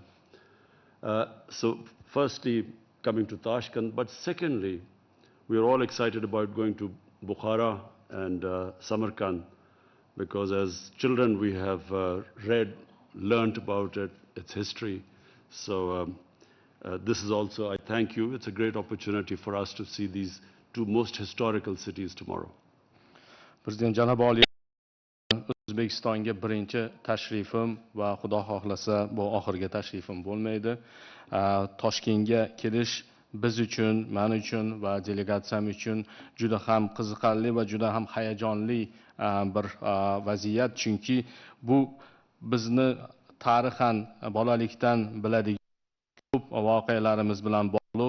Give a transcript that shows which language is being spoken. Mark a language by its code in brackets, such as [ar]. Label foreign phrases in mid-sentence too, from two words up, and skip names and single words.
[en] So firstly, coming to Tashkent, but secondly, we are all excited about going to Bukhara and Samarkand, because as children we have learnt about it, its history. So this is also, I thank you, it's a great opportunity for us to see these two most historical cities tomorrow. [uz] President Janob Oliy, Uzbekistonga birinchi tashrifim va Xudo xohlasa bu oxirgi tashrifim bo'lmaydi. Toshkentga kelish biz uchun, men uchun va delegatsiyam uchun juda ham qiziqarli va juda ham hayajonli bir vaziyat, chunki bu bizni tarixan bolalikdan biladigan ko'p voqealarimiz bilan bog'liq.